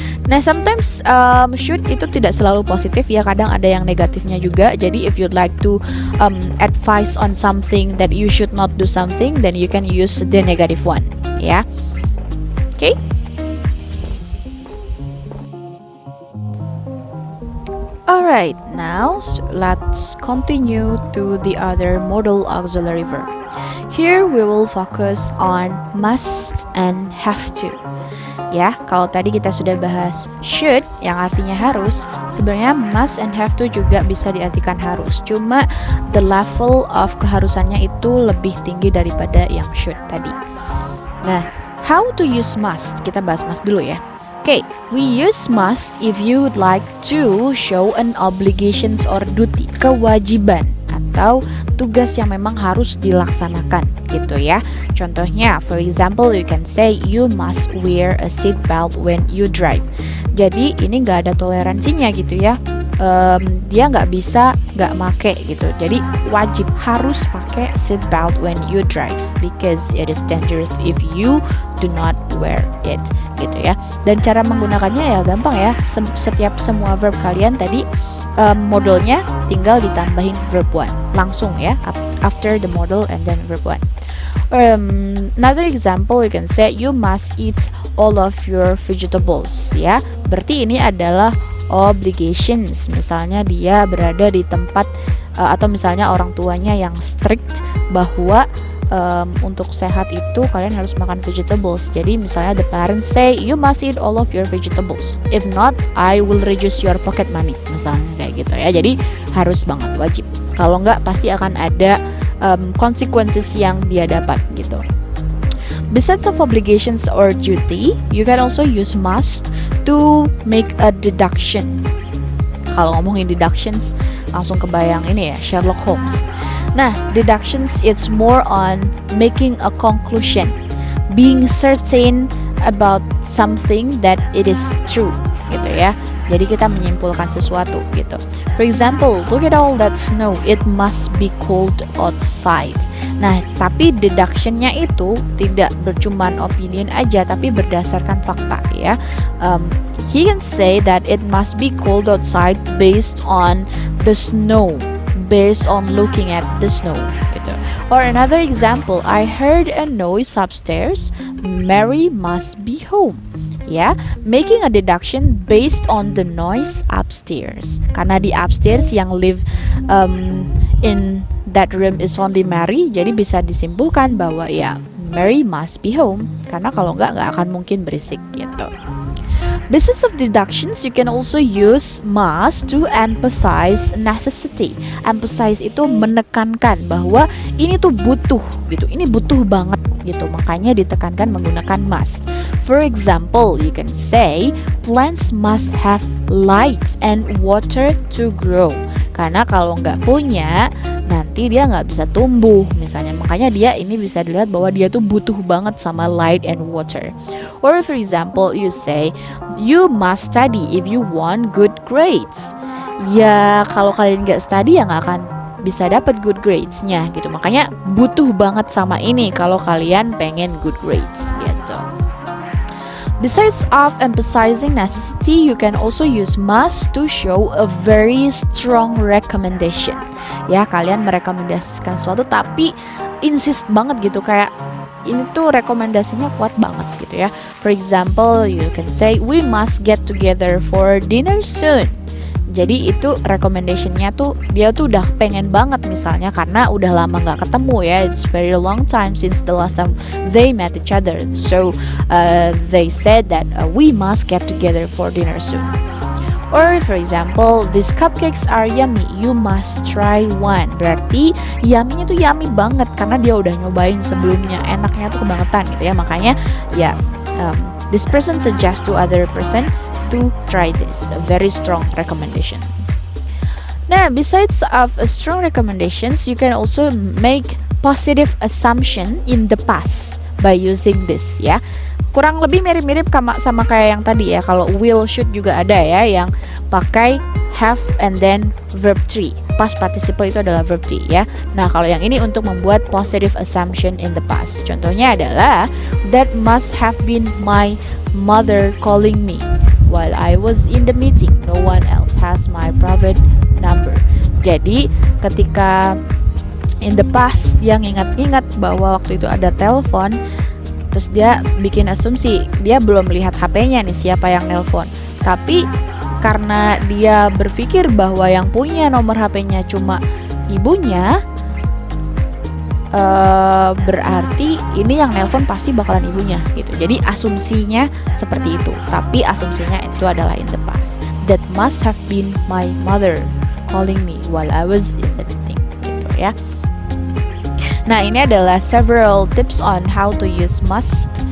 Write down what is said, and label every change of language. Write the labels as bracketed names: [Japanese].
[Indonesian] Nah, [English] sometimes [Indonesian] should itu tidak selalu positif ya, kadang ada yang negatifnya juga. Jadi [English] if you'd like to advise on something that you should not do something, then you can use the negative one [Indonesian] ya. Oke. [English] Alright, now let's continue to the other modal auxiliary verb. Here we will focus on must and have to. [Indonesian] Ya, kalau tadi kita sudah bahas should yang artinya harus, sebenarnya [English] must and have to [Indonesian] juga bisa diartikan harus. Cuma [English] the level of [Indonesian] keharusannya itu lebih tinggi daripada yang should tadi. Nah, [English] how to use must? [Indonesian] Kita bahas must dulu ya. [English] Okay, we use must if you would like to show an obligations or duty, [Indonesian] kewajiban atau tugas yang memang harus dilaksanakan gitu ya. Contohnya, [English] for example, you can say you must wear a seat belt when you drive. [Indonesian] Jadi ini nggak ada toleransinya gitu ya. Dia nggak bisa nggak make gitu. Jadi wajib harus pakai [English] seat belt when you drive because it is dangerous if you do not wear it [Indonesian] gitu ya. Dan cara menggunakannya ya gampang ya. Setiap semua verb kalian tadi modalnya tinggal ditambahin verb one langsung ya, [English] after the modal and then verb one. Another example, you can say you must eat all of your vegetables [Indonesian] ya. Berarti ini adalah obligations. Misalnya dia berada di tempat atau misalnya orang tuanya yang strict bahwa untuk sehat itu kalian harus makan vegetables. Jadi misalnya [English] the parents say you must eat all of your vegetables, if not I will reduce your pocket money, [Indonesian] misalnya kayak gitu ya. Jadi harus banget, wajib. Kalau enggak pasti akan ada consequences yang dia dapat gitu. [English] Besides of obligations or duty, you can also use must to make a deduction. [Indonesian] Kalau ngomongin deductions, langsung kebayang ini ya, Sherlock Holmes. Nah, [English] deductions it's more on making a conclusion, being certain about something that it is true [Indonesian] gitu ya. Jadi kita menyimpulkan sesuatu gitu. [English] For example, look at all that snow, it must be cold outside. [Indonesian] Nah, tapi deductionnya itu tidak bercuman opinion aja, tapi berdasarkan fakta ya. [English] He can say that it must be cold outside based on the snow, based on looking at the snow [Indonesian] gitu. [English] Or another example, I heard a noise upstairs, Mary must be home. Ya, making a deduction based on the noise upstairs. [Indonesian] Karena di upstairs yang [English] live in that room is only [Indonesian] Mary, jadi bisa disimpulkan bahwa ya [English] Mary must be home. [Indonesian] Karena kalau nggak akan mungkin berisik gitu. [English] Besides of deductions, you can also use must to emphasize necessity. [Indonesian] Emphasize itu menekankan bahwa ini tuh butuh gitu, ini butuh banget gitu. Makanya ditekankan menggunakan must. [English] For example, you can say plants must have light and water to grow. [Indonesian] Karena kalau nggak punya, nanti dia nggak bisa tumbuh misalnya. Makanya dia ini bisa dilihat bahwa dia tuh butuh banget sama [English] light and water. Or for example, you say you must study if you want good grades. [Indonesian] Ya kalau kalian nggak study ya nggak akan bisa dapat good grades-nya gitu. Makanya butuh banget sama ini kalau kalian pengen good grades gitu. [English] Besides of emphasizing necessity, you can also use must to show a very strong recommendation. [Indonesian] Ya, kalian merekomendasikan sesuatu tapi insist banget gitu, kayak ini tuh rekomendasinya kuat banget gitu ya. [English] For example, you can say we must get together for dinner soon. [Indonesian] Jadi itu recommendationnya tuh dia tuh udah pengen banget misalnya karena udah lama nggak ketemu ya. [English] It's very long time since the last time they met each other. So they said that we must get together for dinner soon. Or for example, these cupcakes are yummy. You must try one. [Indonesian] Berarti yummy-nya tuh yummy banget karena dia udah nyobain sebelumnya. Enaknya tuh kebangetan gitu ya. Makanya ya [English] this person suggest to other person to try this. A very strong recommendation. Now, besides of strong recommendations, you can also make positive assumption in the past by using this [Indonesian] ya. Kurang lebih mirip-mirip sama kayak yang tadi ya. Kalau will, should juga ada ya yang pakai [English] have and then verb 3. [Indonesian] Past participle itu adalah verb 3 ya. Nah, kalau yang ini untuk membuat [English] positive assumption in the past. [Indonesian] Contohnya adalah [English] that must have been my mother calling me while I was in the meeting. No one else has my private number. [Indonesian] Jadi, ketika [English] in the past [Indonesian] dia ngingat-ngingat bahwa waktu itu ada telepon, terus dia bikin asumsi dia belum lihat HP-nya nih siapa yang nelpon. Tapi karena dia berpikir bahwa yang punya nomor HP-nya cuma ibunya, berarti ini yang nelpon pasti bakalan ibunya gitu. Jadi asumsinya seperti itu. Tapi asumsinya itu adalah [English] in the past. That must have been my mother calling me while I was in the meeting [Indonesian] gitu ya. Nah, ini adalah [English] several tips on how to use must.